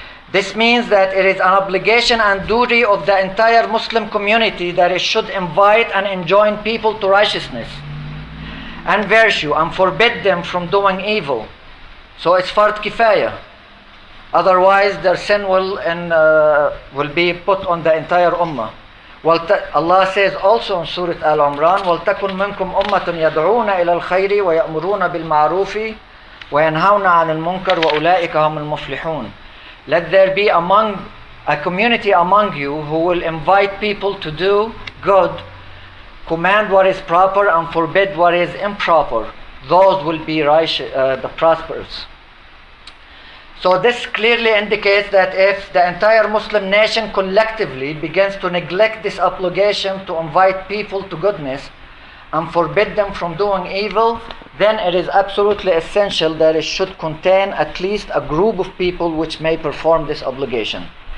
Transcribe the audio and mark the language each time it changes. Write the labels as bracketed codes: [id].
[en] This means that it is an obligation and duty of the entire Muslim community that it should invite and enjoin people to righteousness and virtue and forbid them from doing evil. So it's fard kifaya. Otherwise, their sin will be put on the entire ummah. Allah says also in Surah Al-Imran, [ar] وَلْتَكُنْ مِنْكُمْ أُمَّةٌ يَدْعُونَ إِلَى الْخَيْرِ وَيَأْمُرُونَ بِالْمَعْرُوفِ وَيَنْهَوْنَ عَنِ الْمُنْكَرِ وَأُولَٰئِكَ هُمُ الْمُفْلِحُونَ. [en] Let there be a community among you who will invite people to do good, command what is proper and forbid what is improper. Those will be the prosperous. So this clearly indicates that if the entire Muslim nation collectively begins to neglect this obligation to invite people to goodness and forbid them from doing evil, then it is absolutely essential that it should contain at least a group of people which may perform this obligation.